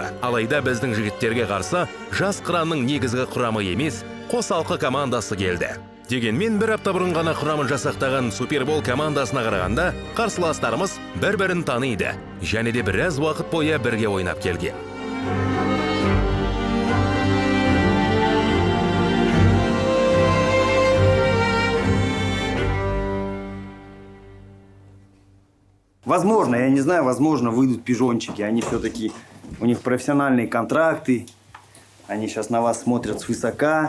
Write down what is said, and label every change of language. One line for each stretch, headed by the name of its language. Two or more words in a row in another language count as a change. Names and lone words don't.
Kazakh: Алайда біздің жігіттерге қарсы Жас Қыранның негізгі құрамы емес, қосалқы командасы келді. Дегенмен бір апта бұрын ғана құрамын жасақтаған Супербол командасына қарағанда қарсыластарымыз бір-бірін таниды, және де біраз уақыт бойы бірге ойнап келген.
Russian: Возможно, я не знаю, возможно, выйдут пижончики. Они все-таки, у них профессиональные контракты. Они сейчас на вас смотрят свысока.